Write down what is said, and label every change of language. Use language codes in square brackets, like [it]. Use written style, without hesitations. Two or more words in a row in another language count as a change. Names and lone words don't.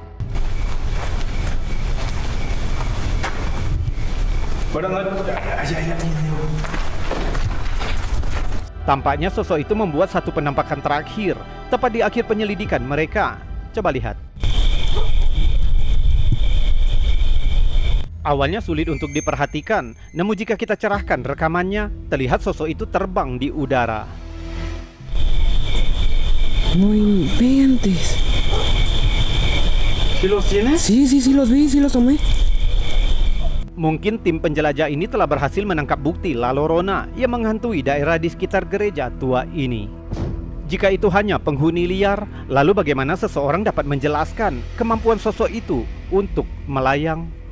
[id] Tampaknya sosok itu membuat satu penampakan terakhir, tepat di akhir penyelidikan mereka. Coba lihat. Awalnya sulit untuk diperhatikan, namun jika kita cerahkan rekamannya, terlihat sosok itu terbang di udara. [es] No inventes. ¿Sí los tienes? Sí, los vi, sí los tomé. [id] Mungkin tim penjelajah ini telah berhasil menangkap bukti La Llorona yang menghantui daerah di sekitar gereja tua ini. Jika itu hanya penghuni liar, lalu bagaimana seseorang dapat menjelaskan kemampuan sosok itu untuk melayang?